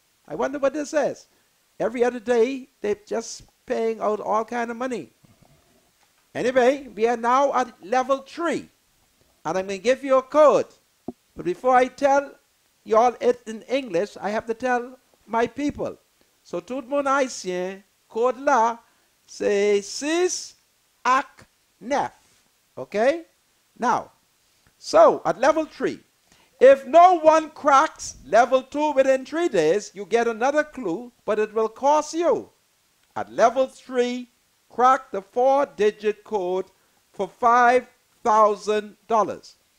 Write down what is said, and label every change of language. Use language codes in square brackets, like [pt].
[en] I wonder what this is. Every other day, they're just paying out all kind of money. Anyway, we are now at level 3, and I'm going to give you a code. But before I tell you all it in English, I have to tell my people. [ht] So, tout le monde haïtien, code là, c'est 6 ac 9. [en] Okay? Now, so at level 3, if no one cracks level 2 within 3 days, you get another clue, but it will cost you. At level 3, crack the 4-digit code for $5,000.